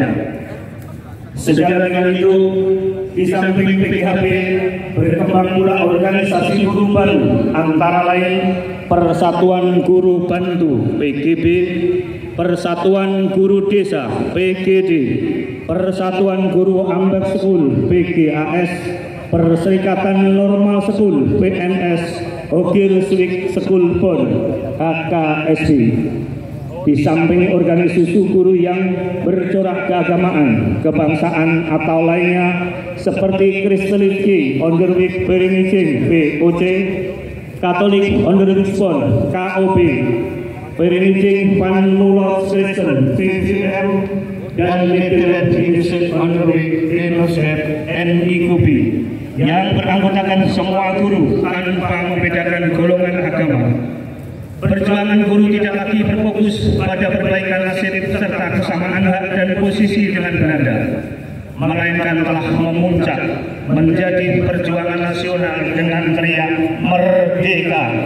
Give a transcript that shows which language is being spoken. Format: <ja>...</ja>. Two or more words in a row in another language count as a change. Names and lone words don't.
<id>Sejalan dengan itu, di samping PGHB berkembang pula organisasi guru baru, antara lain Persatuan Guru Bantu PGB, Persatuan Guru Desa PGD, Persatuan Guru Ambek School PGAS, Perserikatan Normal School PNS, Ogil Swik School Pon HKSI. Di samping organisasi guru yang bercorak keagamaan, kebangsaan atau lainnya seperti Kristelinski Onderweg Vereniging VOC, Katolik Onderwijspon KOB, Vereniging van Nullot Christen VVM, dan Nederland Indische Onderweg Genootschap NIKUB yang beranggotakan semua guru tanpa membedakan golongan agama. Perjuangan guru tidak lagi berfokus pada perbaikan nasib serta kesamaan hak dan posisi dengan Belanda, melainkan telah memuncak menjadi perjuangan nasional dengan teriak merdeka.</id>